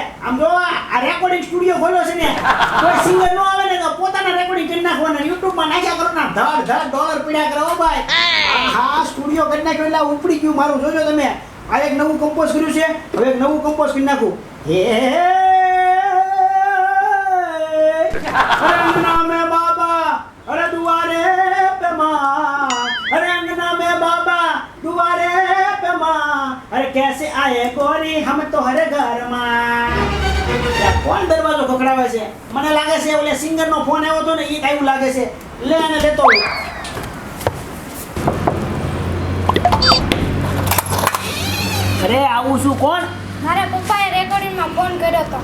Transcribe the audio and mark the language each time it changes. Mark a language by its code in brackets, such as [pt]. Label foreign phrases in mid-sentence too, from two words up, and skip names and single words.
[gu] આમ જો આ રેકોર્ડિંગ સ્ટુડિયો ખોલ્યો છે ને, કોઈ સિંગર નો આવે ને તો પોતાના રેકોર્ડિંગ કરી નાખવાના, YouTube માં નાખ્યા કરો ના, ધડ ધડ ડોલર પીડ્યા કરો ભાઈ. હા સ્ટુડિયો કરી નાખ્યો એટલે ઉપડી ગયું મારું. જોજો તમે, આ એક નવું કમ્પોઝ કર્યું છે, હવે એક નવું કમ્પોઝ કરી નાખું. [bho] हे अंगना में बाबा अरे दुआरे पे माँ, अरे अंगना में बाबा दुआरे पे माँ, अरे कैसे आए गोरी हम तो हरे घर में. [gu] કોણ દરવાજો ખખડાવે છે? મને લાગે છે ઓલે સિંગર નો ફોન આવ્યો હતો ને, ઈ કાયું લાગે છે. લે અને લેતો અરે આવું શું? કોણ? મારા પપ્પાએ રેકોર્ડિંગ માં ફોન કર્યો તો.